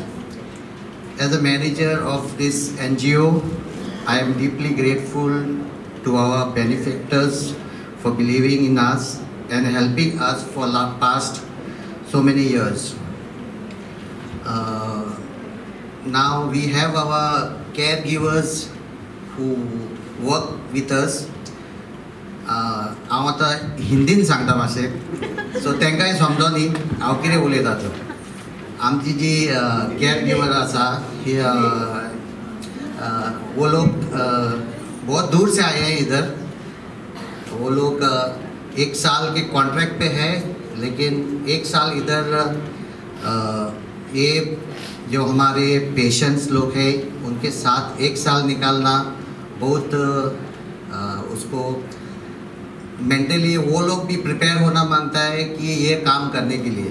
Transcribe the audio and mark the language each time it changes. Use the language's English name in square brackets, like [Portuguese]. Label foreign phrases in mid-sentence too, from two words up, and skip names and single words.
[English] As a manager of this NGO, I am deeply grateful to our benefactors for believing in us and helping us for the past so many years. Now we have our caregivers who work with us. [Konkani] हांव आतां हिंदीन सांगता मातशें सो तांकांय समजोनी हांव कितें उलयता तो. आमची जी [English] care giver [Konkani] आसा ही [Hindi] वो लोग बहुत दूर से आए हैं इधर. वो लोग 1 साल के कॉन्ट्रैक्ट पे है, लेकिन 1 साल इधर ये जो हमारे पेशेंट्स लोग हैं उनके साथ 1 साल निकालना बहुत उसको मेंटली वो लोग भी प्रिपेयर होना मांगता है कि ये काम करने के लिए.